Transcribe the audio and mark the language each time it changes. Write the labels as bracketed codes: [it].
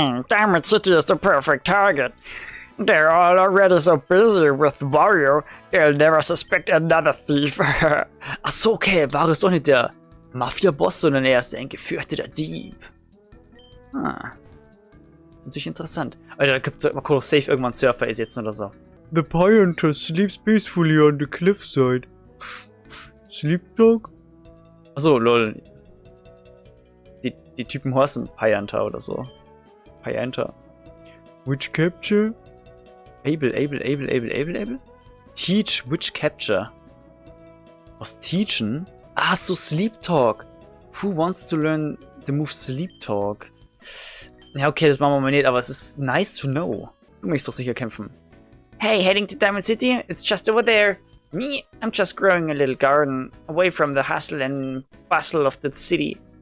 [en] Diamond City is the perfect target. They're all already so busy with Wario, they'll never suspect another thief. [de] Ach so, okay. Wario ist doch nicht der Mafia-Boss, sondern er ist ein gefürchteter Dieb. Ah. Das ist natürlich interessant. Alter, da gibt es mal kurz safe irgendwann Surfer einsetzen oder so. [en] The Pioneer sleeps peacefully on the cliffside. Sleep Dog? [de] Achso, [en] lol. [de] Die Typen heißen Pyanter oder so. [en] Pyanter. Witch Capture? Able? Teach Witch Capture. [de] Was teachen? Ah, so Sleep Talk. [en] Who wants to learn the move Sleep Talk? [de] Ja, okay, das machen wir mal nicht, aber es ist [en] nice to know. [de] Du möchtest doch sicher kämpfen. [en] Hey, heading to Diamond City? It's just over there. Me, I'm just growing a little garden away from the hustle and bustle of the city.